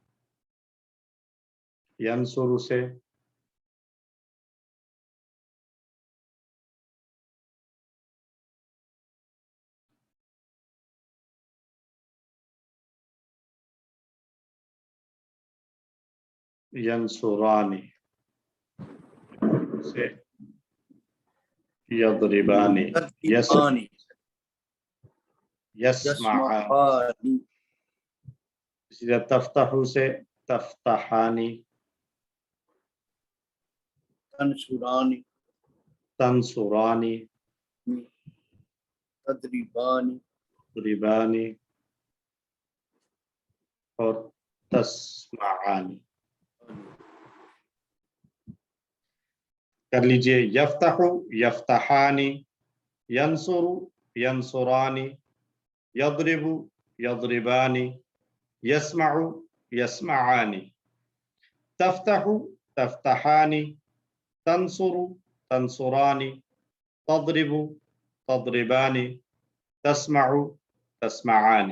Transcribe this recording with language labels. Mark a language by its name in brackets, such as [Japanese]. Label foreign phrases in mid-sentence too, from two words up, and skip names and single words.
[Arabic] यंसुरु से यंसुरानी से यदरिबानी। तदरीबानी, यस्माआनी। [Hindi] इसी तरह तफ्ताहु से तफ्ताहानी, [Arabic] तनसुरानी, तंसुरानी, तदरीबानी, रिबानी और तस्माआनी। [Hindi] कर लीजिए, [Arabic] يفتح، يفتحان، ينصر، ينصران، يضرب، يضربان، يسمع، يسمعان، تفتح، تفتحان، تنصر، تنصران، تضرب، تضربان، تسمع، تسمعان.